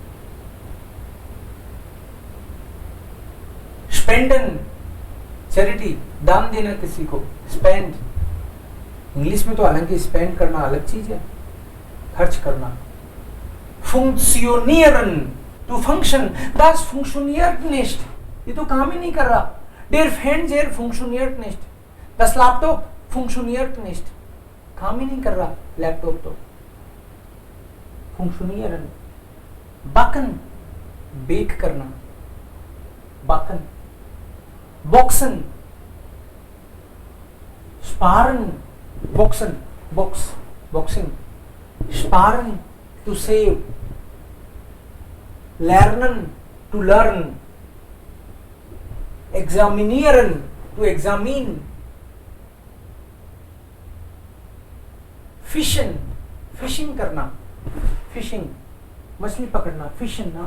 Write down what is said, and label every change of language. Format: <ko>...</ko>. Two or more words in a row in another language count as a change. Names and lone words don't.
<hi>स्पेंडन, चैरिटी, दान देना किसी को, स्पेंड। इंग्लिश में तो हालांकि स्पेंड करना अलग चीज है, खर्च करना।</hi> <en>funktionieren, to function,</en> <de>das funktioniert nicht,</de> <hi>ये तो काम ही नहीं कर रहा।</hi> <de>Der Fernseher funktioniert nicht, das Laptop funktioniert nicht,</de> <hi>काम ही नहीं कर रहा लैपटॉप तो।</hi> <de>funktionieren, backen,</de> <hi>बेक करना,</hi> <de>बाकन। Boxen, sparen, boxen,</de> <en>box, boxing, स्पारन, to save, लर्नन, to learn, एग्जामिनियरन, to examine, फिशन,</en> <hi>फिशिंग करना, फिशिंग, मछली पकड़ना,</hi> <en>फिशन ना।</en>